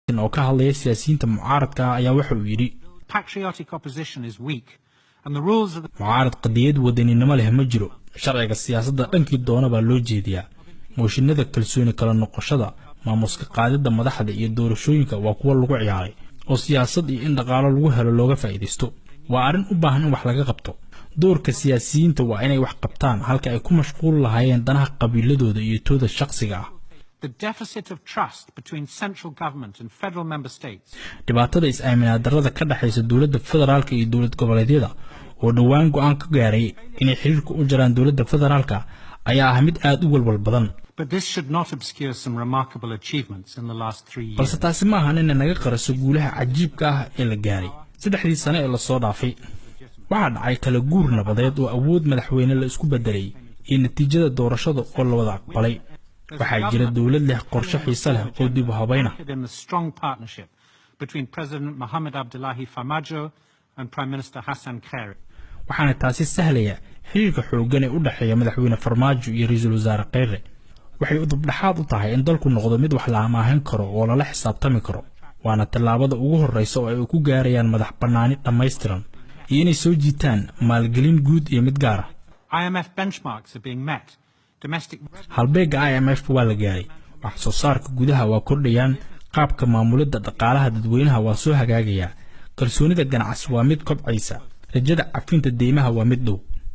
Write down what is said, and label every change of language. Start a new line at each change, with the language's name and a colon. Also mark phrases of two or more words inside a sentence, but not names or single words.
Somali: oo ka hadlaya siyaasiyiinta mucaaradka ayaa wuxuu yiri
English: patriotic opposition is weak and the rules of the
Somali: mucaarad qadiyad wadaninimo leh ma jiro sharciga siyaasadda dhankii doona baa loo jeediyaa mooshinada kalsooni kala noqoshada maamuska qaadida madaxda iyo doorashooyinka waa kuwa lagu ciyaaray oo siyaasad iyo in dhaqaale lagu helo looga faa'iideysto waa arin u baahan in wax laga qabto doorka siyaasiyiinta waa inay wax qabtaan halka ay ku mashquul lahaayeen danaha qabiiladooda iyo tooda shakhsiga ah
English: the deficit of trust between central government and federal member states
Somali: dhibaatada is-aaminaad darrada ka dhaxaysa dawladda federaalka iyo dawlad goboleedyada oo dhawaan go'aan ka gaaray inay xiriirka u jaraan dawladda federaalka ayaa ah mid aad u walwal badan
English: but this should not obscure some remarkable achievements in the last 3 years
Somali: balse taasi ma ahan in naga qaraso guulaha cajiibka ah ee la gaaray 3 sano ee la soo dhaafay waxa dhacay kala guur nabadeed oo awood madaxweyne la isku bedelay iyo natiijada doorashada oo la wada aqbalay waxaa jira dawlad leh qorshe xiiso leh oo dib u habayna
English: between President Mohamed Abdullahi Farmajo and Prime Minister Hassan Khayre
Somali: waxaana taasi sahlaya xiriirka xooggan ee u dhaxeeya madaxweyne Farmajo iyo ra'iisul wasaare Khayre waxay u dubdhaxaad u tahay in dalku noqdo mid wax la amaahan karo oo la xisaabtami karo waana tallaabada ugu horeysa oo ay ku gaarayaan madax bannaani dhammaystiran iyo inay soo jiitaan maalgelin guud iyo mid gaar
English: ah IMF benchmarks are being met domestic
Somali: halbeega IMF waa la gaaray wax soo saarka gudaha waa kordhayaan qaabka maamulada dhaqaalaha dadweynaha waa soo hagaagaya kalsoonida ganacsi waa mid kobcaysa rajada cafinta deymaha waa mid dhow